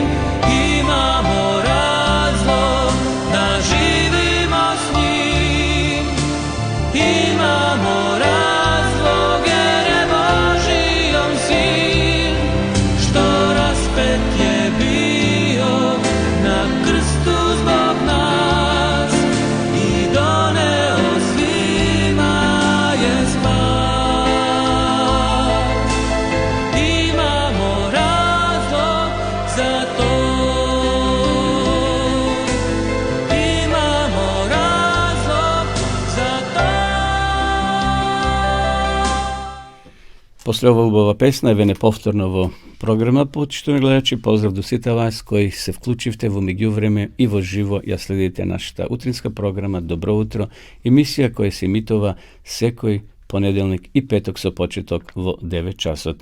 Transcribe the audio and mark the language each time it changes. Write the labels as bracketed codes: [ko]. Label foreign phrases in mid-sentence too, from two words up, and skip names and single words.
[sr] Imamo razlog da živimo s njim, imamo razlog jer je Božji on sin, što raspet je bio na krstu zbog nas i doneo svima je spas. Imamo razlog za to, imamo razlog za to. [mk] После ова убава песна еве неповторно во програма, почитувани гледачи, поздрав до сите вас кои се вклучивте во меѓувреме и во живо ја следите нашата утринска програма Добро утро, емисија која се емитува секој понеделник и петок со почеток во 9 часот.